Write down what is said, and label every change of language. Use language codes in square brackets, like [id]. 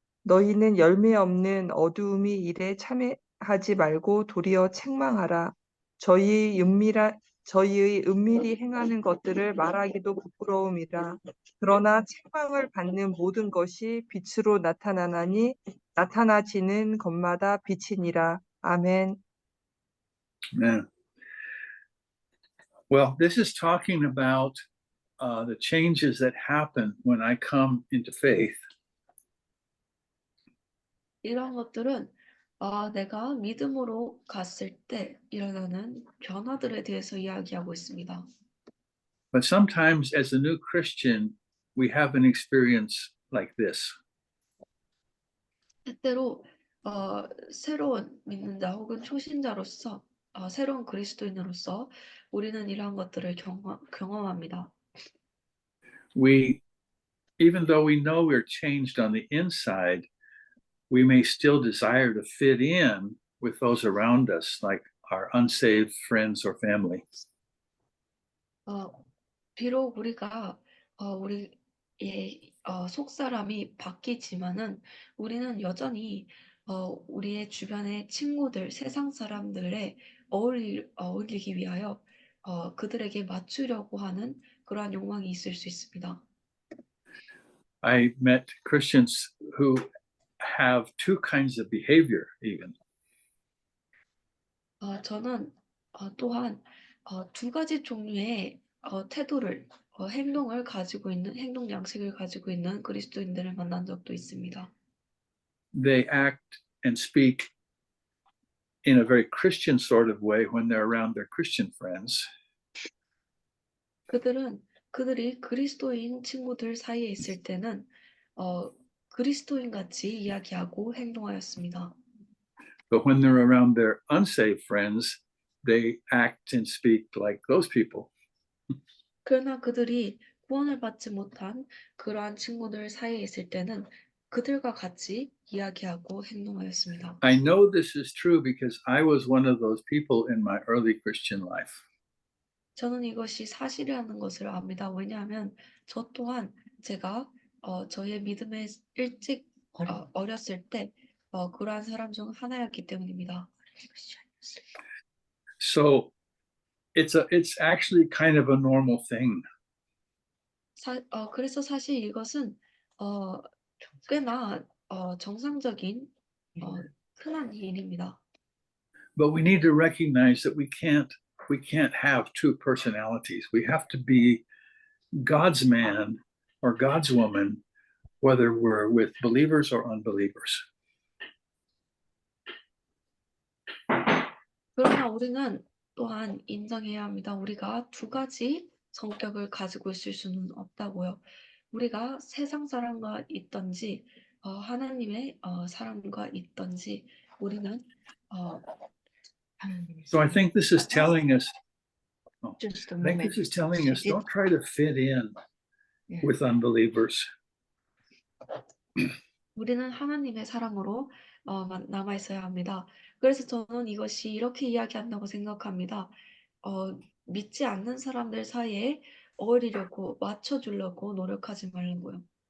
[ko] 너희는 열매 없는 어두움의 일에 참여하지 말고 도리어 책망하라. 저희의 은밀히 행하는 것들을 말하기도 부끄러움이라. 그러나 책망을 받는 모든 것이 빛으로 나타나나니 나타나지는 것마다 빛이니라. 아멘. [en] Amen. Well, this is talking about the changes that happen when I come into faith. [ko] 이런 것들은 내가 믿음으로 갔을 때 일어나는 변화들에 대해서 이야기하고 있습니다. [en] But sometimes as a new Christian, we have an experience like this. [ko] 때때로 새로운 믿는자 혹은 초신자로서 새로운 그리스도인으로서 우리는 이러한 것들을 경험합니다. [en] Even though we know we're changed on the inside, we may still desire to fit in with those around us, like our unsaved friends or family. [ko] 비록 우리가 우리의 속사람이 바뀌지만은 우리는 여전히 우리의 주변의 친구들, 세상 사람들에 어울리기 위하여 그들에게 맞추려고 하는 그러한 욕망이 있을 수 있습니다. [en] I met Christians who have two kinds of behavior even. [ko] 저는 또한 두 가지 종류의 태도를 행동을 가지고 있는 행동 양식을 가지고 있는 그리스도인들을 만난 적도 있습니다. [en] They act and speak in a very Christian sort of way when they're around their Christian friends. [ko] 그들이 그리스도인 친구들 사이에 있을 때는 그리스도인 같이 이야기하고 행동하였습니다. [en] But when they're around their unsaved friends, they act and speak like those people. [ko] 그러나 그들이 구원을 받지 못한 그러한 친구들 사이에 있을 때는 그들과 같이 이야기하고 행동하였습니다. [en] I know this is true because I was one of those people in my early Christian life. [ko] 저는 이것이 사실이라는 것을 압니다. 왜냐하면 저 또한 제가 저의 믿음에 일찍 어렸을 때 그러한 사람 중 하나였기 때문입니다. [en] So it's actually kind of a normal thing. [ko] 그래서 사실 이것은 꽤나 정상적인 흔한 일입니다. [en] But we need to recognize that we can't have two personalities. We have to be God's man or God's woman, whether we're with believers or unbelievers. [ko] 그러나 우리는 또한 인정해야 합니다. 우리가 두 가지 성격을 가지고 있을 수는 없다고요. 우리가 세상 사람과 있든지 하나님의 사람과 있든지 우리는 [en] So I think this is telling us, just a I think moment. this is telling us, don't try to fit in Yeah. with unbelievers. [ko] 우리는 하나님의 사람으로 남아 있어야 합니다. 그래서 저는 이것이 이렇게 이야기한다고 생각합니다. 믿지 않는 사람들 사이에 어울리려고 맞춰주려고 노력하지 말라고요.